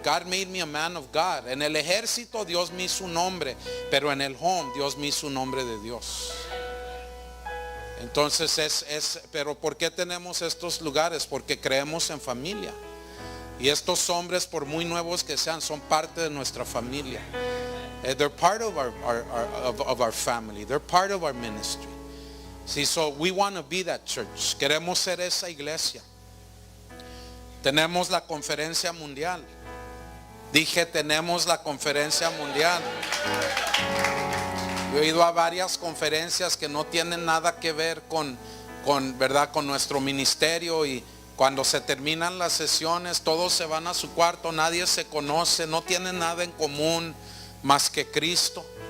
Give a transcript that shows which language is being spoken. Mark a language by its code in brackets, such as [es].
[en] God made me a man of God. [es] En el ejército Dios me hizo un hombre, pero en el home Dios me hizo un hombre de Dios. Entonces pero ¿por qué tenemos estos lugares? Porque creemos en familia. Y estos hombres, por muy nuevos que sean, son parte de nuestra familia. [en] They're part of our family. They're part of our ministry. See, so we want to be that church. [es] Queremos ser esa iglesia. Tenemos la conferencia mundial. Dije, tenemos la conferencia mundial. Yo he ido a varias conferencias que no tienen nada que ver con nuestro ministerio, y cuando se terminan las sesiones todos se van a su cuarto, nadie se conoce, no tienen nada en común más que Cristo.